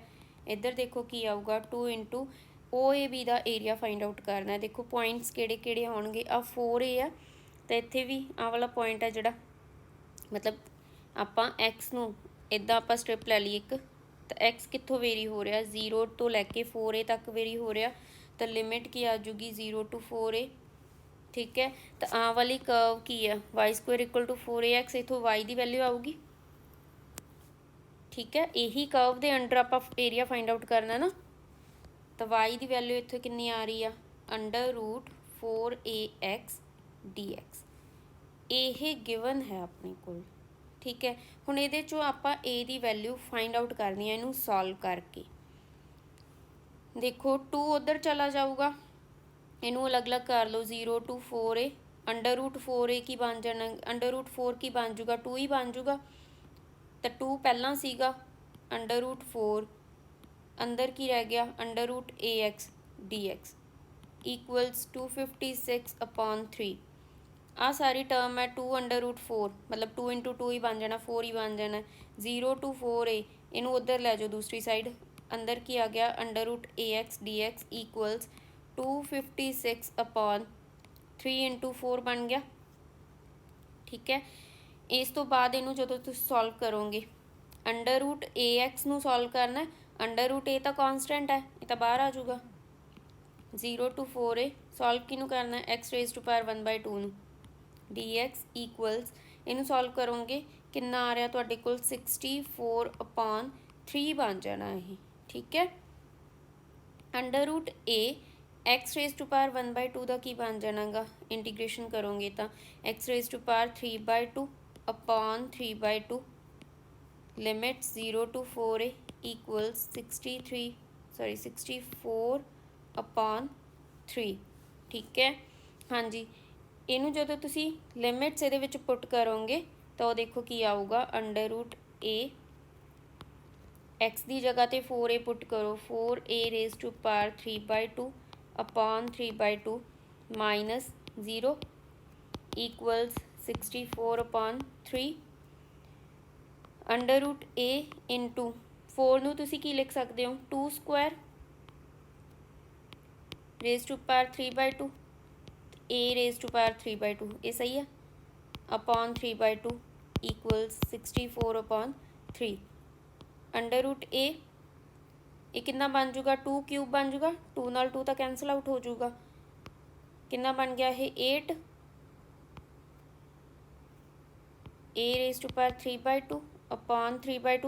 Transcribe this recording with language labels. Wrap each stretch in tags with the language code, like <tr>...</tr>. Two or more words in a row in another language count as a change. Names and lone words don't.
<pa>ਇੱਧਰ ਦੇਖੋ ਕੀ ਆਊਗਾ 2 ਇੰਟੂ OAB ਦਾ ਏਰੀਆ</pa> <en>find out</en> <pa>ਕਰਨਾ ਹੈ। ਦੇਖੋ ਪੁਆਇੰਟਸ ਕਿਹੜੇ ਕਿਹੜੇ ਆਉਣਗੇ, ਆ 4A ਆ, ਤਾਂ ਇੱਥੇ ਵੀ ਆਹ ਵਾਲਾ ਪੁਆਇੰਟ ਹੈ ਜਿਹੜਾ, ਮਤਲਬ ਆਪਾਂ x ਨੂੰ ਇੱਦਾਂ ਆਪਾਂ ਸਟ੍ਰਿਪ ਲੈ ਲਈ ਇੱਕ, ਤਾਂ x ਕਿੱਥੋਂ ਵੇਰੀ ਹੋ ਰਿਹਾ 0 ਤੋਂ ਲੈ ਕੇ 4A ਤੱਕ ਵੇਰੀ ਹੋ ਰਿਹਾ, ਤਾਂ ਲਿਮਿਟ ਕੀ ਆ ਜੂਗੀ 0 to 4A। ਠੀਕ ਹੈ, ਤਾਂ ਆਹ ਵਾਲੀ ਕਰਵ ਕੀ ਆ y² = 4ax, ਇੱਥੋਂ y ਦੀ ਵੈਲਿਊ ਆਊਗੀ। ਠੀਕ ਹੈ, ਇਹੀ ਕਰਵ ਦੇ ਅੰਡਰ ਆਪਾਂ ਏਰੀਆ</pa> <en>find out</en> <pa>ਕਰਨਾ ਨਾ, ਤਾਂ y ਦੀ ਵੈਲਿਊ ਇੱਥੇ ਕਿੰਨੀ ਆ ਰਹੀ ਆ √4ax dx। ਇਹ ਗਿਵਨ ਹੈ ਆਪਣੇ ਕੋਲ। ਠੀਕ ਹੈ, ਹੁਣ ਇਹਦੇ ਚੋਂ ਆਪਾਂ a ਦੀ ਵੈਲਿਊ</pa> <en>find out</en> <pa>ਕਰਨੀ ਹੈ ਇਹਨੂੰ ਸੋਲਵ ਕਰਕੇ। ਦੇਖੋ 2 ਉੱਧਰ ਚਲਾ ਜਾਊਗਾ, ਇਹਨੂੰ ਅਲੱਗ-ਅਲੱਗ ਕਰ ਲਓ 0 to 4a, √4a ਕੀ ਬਣ ਜਾਣਾ, √4 ਕੀ ਬਣ ਜੂਗਾ 2 ਹੀ ਬਣ ਜੂਗਾ, ਤਾਂ 2 ਪਹਿਲਾਂ ਸੀਗਾ, √4 ਅੰਦਰ ਕੀ ਰਹਿ ਗਿਆ √ax dx = 256/3। ਆ ਸਾਰੀ ਟਰਮ ਹੈ 2 √4, ਮਤਲਬ 2 into 2 ਹੀ ਬਣ ਜਾਣਾ, 4 ਹੀ ਬਣ ਜਾਣਾ। 0 to 4a ਇਹਨੂੰ ਉੱਧਰ ਲੈ ਜਾਓ ਦੂਸਰੀ ਸਾਈਡ, ਅੰਦਰ ਕੀ ਆ ਗਿਆ √ax dx = 256/3 into 4 ਬਣ ਗਿਆ। ਠੀਕ ਹੈ, ਇਸ ਤੋਂ ਬਾਅਦ ਇਹਨੂੰ ਜਦੋਂ ਤੁਸੀਂ ਸੋਲਵ ਕਰੋਗੇ, √ax ਨੂੰ ਸੋਲਵ ਕਰਨਾ, √a ਤਾਂ ਕਾਂਸਟੈਂਟ ਹੈ, ਇਹ ਤਾਂ ਬਾਹਰ ਆ ਜਾਊਗਾ। 0 to 4a ਸੋਲਵ ਕਿਹਨੂੰ ਕਰਨਾ x⁻1/2 ਨੂੰ, dx = ਇਹਨੂੰ ਸੋਲਵ ਕਰੋਗੇ ਕਿੰਨਾ ਆ ਰਿਹਾ ਤੁਹਾਡੇ ਕੋਲ 64/3 ਬਣ ਜਾਣਾ ਇਹ। ਠੀਕ ਹੈ, √a x⁻1/2 ਦਾ ਕੀ ਬਣ ਜਾਣਾਗਾ, ਇੰਟੀਗ੍ਰੇਸ਼ਨ ਕਰੋਗੇ ਤਾਂ x⁻3/2/3/2 ਲਿਮਿਟ 0 to 4a = 64/3। ਠੀਕ ਹੈ, ਹਾਂਜੀ, ਇਹਨੂੰ ਜਦੋਂ ਤੁਸੀਂ ਲਿਮਿਟਸ ਇਹਦੇ ਵਿੱਚ ਪੁੱਟ ਕਰੋਗੇ ਤਾਂ ਉਹ ਦੇਖੋ ਕੀ ਆਊਗਾ √a, x ਦੀ ਜਗ੍ਹਾ ਤੇ 4a ਪੁੱਟ ਕਰੋ, 4a⁻3/2/3/2 -0 = 64/3। √a into 4 ਨੂੰ ਤੁਸੀਂ ਕੀ ਲਿਖ ਸਕਦੇ ਹੋ 2² 3/2 ਇਹ ਸਹੀ ਹੈ, /3/2 = 64/3। √a ਇਹ ਕਿੰਨਾ ਬਣ ਜੂਗਾ 2³ ਬਣ ਜੂਗਾ, 2 ਨਾਲ 2 ਤਾਂ</pa> <en>cancel out</en> <pa>ਹੋ ਜੂਗਾ, ਕਿੰਨਾ ਬਣ ਗਿਆ ਇਹ 8 a⁻3/2/3/2।</pa>